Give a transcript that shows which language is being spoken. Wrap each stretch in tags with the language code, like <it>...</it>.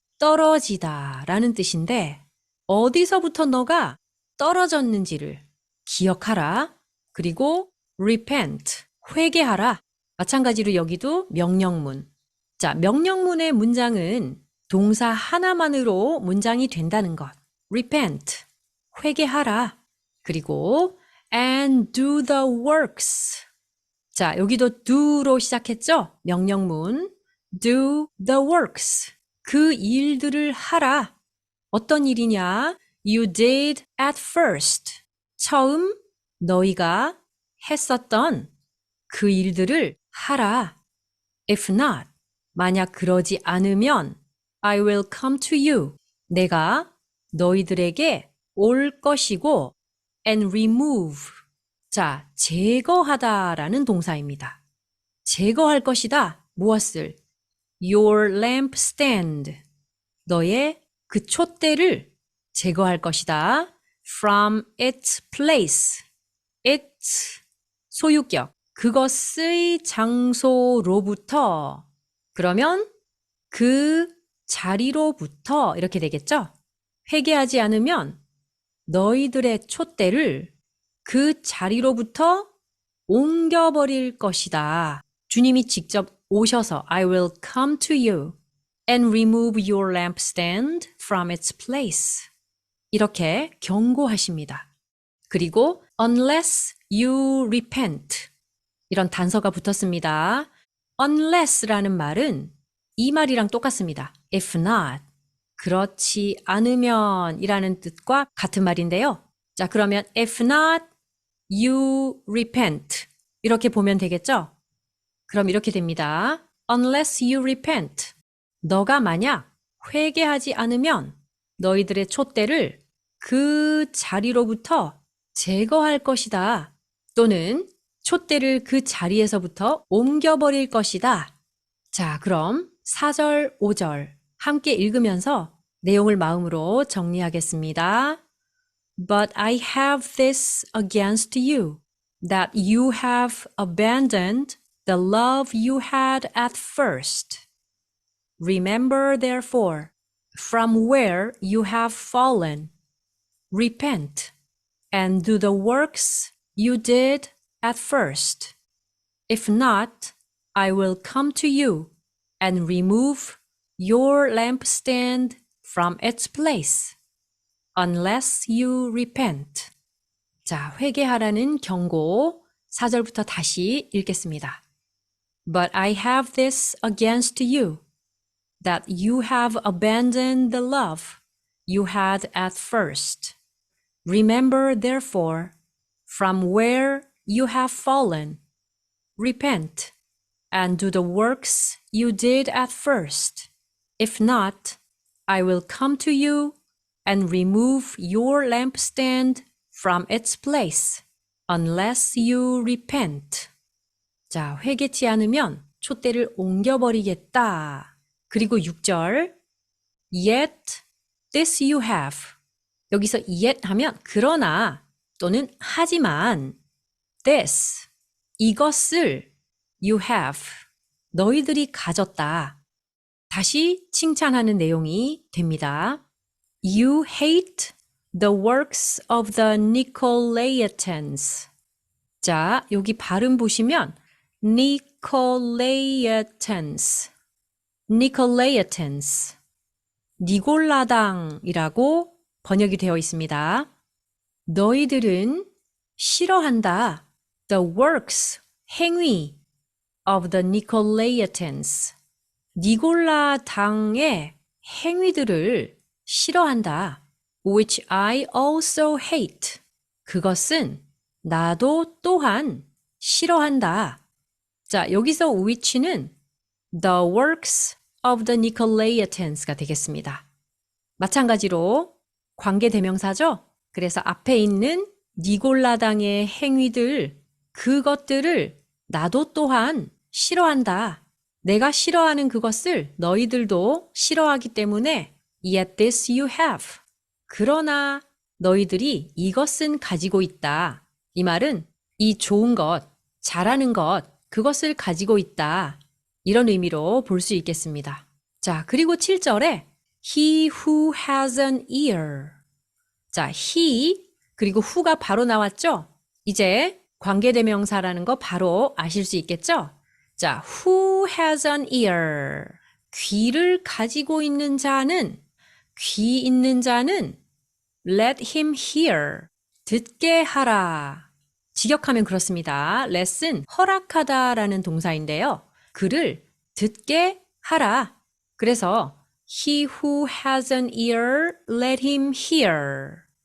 <ko>떨어지다 라는 뜻인데 어디서부터 너가 떨어졌는지를 기억하라. 그리고</ko> <en>repent,</en> <ko>회개하라. 마찬가지로 여기도 명령문. 자, 명령문의 문장은 동사 하나만으로 문장이 된다는 것.</ko> <en>repent,</en> <ko>회개하라. 그리고</ko> <en>and do the works.</en> <ko>자, 여기도 do로 시작했죠? 명령문.</ko> <en>do the works.</en> <ko>그 일들을 하라. 어떤 일이냐?</ko> <en>You did at first.</en> <ko>처음 너희가 했었던 그 일들을 하라.</ko> <en>If not,</en> <ko>만약 그러지 않으면</ko> <en>I will come to you.</en> <ko>내가 너희들에게 올 것이고</ko> <en>and remove.</en> <ko>자, 제거하다라는 동사입니다. 제거할 것이다. 무엇을?</ko> <en>Your lampstand.</en> <ko>너의 그 촛대를 제거할 것이다. From its place. its 소유격. 그것의 장소로부터. 그러면 그 자리로부터 이렇게 되겠죠? 회개하지 않으면 너희들의 촛대를 그 자리로부터 옮겨버릴 것이다. 주님이 직접 오셔서</ko> <en>I will come to you and remove your lampstand from its place.</en> <ko>이렇게 경고하십니다. 그리고</ko> <en>unless you repent.</en> <ko>이런 단서가 붙었습니다. unless라는 말은 이 말이랑 똑같습니다.</ko> <en>if not.</en> <ko>그렇지 않으면 이라는 뜻과 같은 말인데요. 자, 그러면</ko> <en>if not, you repent.</en> <ko>이렇게 보면 되겠죠? 그럼 이렇게 됩니다.</ko> <en>Unless you repent.</en> <ko>너가 만약 회개하지 않으면 너희들의 촛대를 그 자리로부터 제거할 것이다. 또는 촛대를 그 자리에서부터 옮겨버릴 것이다. 자, 그럼 4절, 5절 함께 읽으면서 내용을 마음으로 정리하겠습니다.</ko> <en>But I have this against you, that you have abandoned the love you had at first. Remember, therefore, from where you have fallen, repent, and do the works you did at first. If not, I will come to you and remove your lampstand from its place, unless you repent.</en> <ko>자, 회개하라는 경고 4절부터 다시 읽겠습니다.</ko> <en>But I have this against you, that you have abandoned the love you had at first. Remember, therefore, from where you have fallen, repent, and do the works you did at first. If not, I will come to you and remove your lampstand from its place, unless you repent.</en> <ko>자, 회개치 않으면 촛대를 옮겨버리겠다. 그리고 6절,</ko> <en>Yet this you have.</en> <ko>여기서 yet 하면 그러나 또는 하지만 this, 이것을</ko> <en>you have,</en> <ko>너희들이 가졌다. 다시 칭찬하는 내용이 됩니다.</ko> <en>You hate the works of the Nicolaitans.</en> <ko>자, 여기 발음 보시면 Nicolaitans, Nicolaitans, 니골라당이라고 번역이 되어 있습니다. 너희들은 싫어한다.</ko> <en>The works, 행위 of the Nicolaitans.</en> <ko>니골라당의 행위들을 싫어한다.</ko> <en>Which I also hate.</en> <ko>그것은 나도 또한 싫어한다. 자, 여기서 which는</ko> <en>the works of the Nicolaitans</en> <ko>가 되겠습니다. 마찬가지로 관계대명사죠? 그래서 앞에 있는 니골라당의 행위들, 그것들을 나도 또한 싫어한다. 내가 싫어하는 그것을 너희들도 싫어하기 때문에</ko> <en>Yet this you have.</en> <ko>그러나 너희들이 이것은 가지고 있다. 이 말은 이 좋은 것, 잘하는 것, 그것을 가지고 있다. 이런 의미로 볼 수 있겠습니다. 자, 그리고 7절에</ko> <en>He who has an ear.</en> <ko>자, he 그리고 who가 바로 나왔죠? 이제 관계대명사라는 거 바로 아실 수 있겠죠?</ko> <en>자, who has an ear.</en> <ko>귀를 가지고 있는 자는, 귀 있는 자는</ko> <en>let him hear.</en> <ko>듣게 하라. 직역하면 그렇습니다. let은 허락하다라는 동사인데요. 그를 듣게 하라.</ko> <en>그래서 He who has an ear, let him hear.</en>